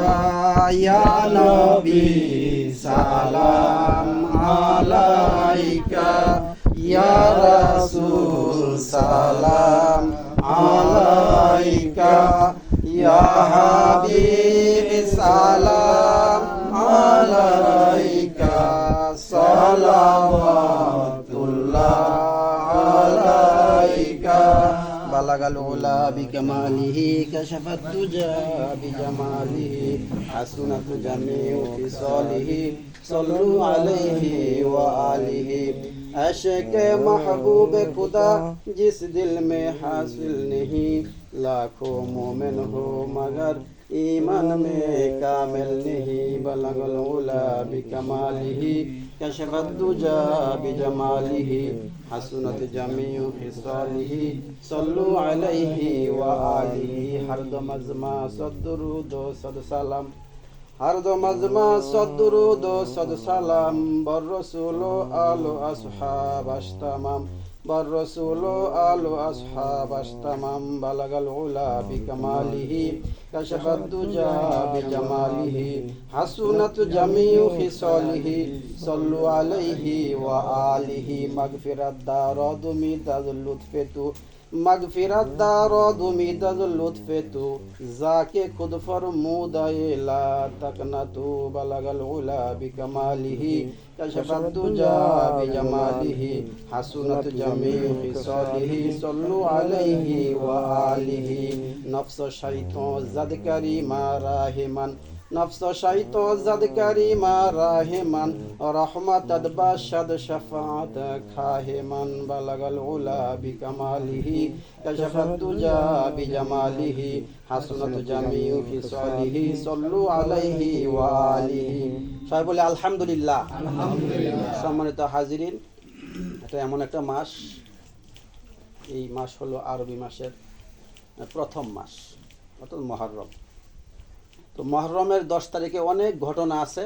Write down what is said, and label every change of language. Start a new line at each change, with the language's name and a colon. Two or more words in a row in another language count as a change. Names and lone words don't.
Arabic: يا نبي سلام عليك، يا رسول سلام عليك، يا حبيب سلام عليك، صلوات الله عليك. بلغ العلى بكماله، كشف الدجى بجماله، حسنت جميع خصاله، صلوا عليه وآله.
Hindi: আশিক महबूब खुदा जिस दिल में हासिल नहीं, लाखों मोमिन हो मगर ईमान में कामिल नहीं।
Arabic: بلغ العلى بكماله، كشف الدجى بجماله، حسنت جميع خصاله، صلوا عليه وآله.
Persian: هر دو مجمع صد درود صد سلام، هر دو مجمع صد درود صد سلام، بر رسول آل و اصحاب اشتمام، بر رسول آل و اصحاب اشتمام, बर रसूल आलो असहाब अश्तमाम।
Arabic: بلغ العلى بكماله، كشف الدجى بجماله، حسنت جميع خصاله، صلوا عليه وآله.
Persian: مغفرت دارد امید لطف تو، مغفرت دارد امید لطف تو، جاکه خود فرموده لا تقنطوا.
Arabic: بلغ العلى بكماله، كشف الدجى بجماله، حسنت جميع خصاله، صلوا عليه وآله.
Persian: نفس شیطان زد کریما راحمان، نفس شیطان زد کریما راحمان، رحمت باشد شفاعت خواهیمان.
Arabic: بلغ العلى بكماله، كشف الدجى بجماله، حسنت جميع خصاله، صلوا عليه وآله.
Bangla: সবাই বলে আলহামদুলিল্লাহ। সম্মানিত হাজিরিন, এটা এমন একটা মাস, এই মাস হলো আরবি মাসের প্রথম মাস, অর্থাৎ মুহররম। তো মুহররমের 10 তারিখে অনেক ঘটনা আছে।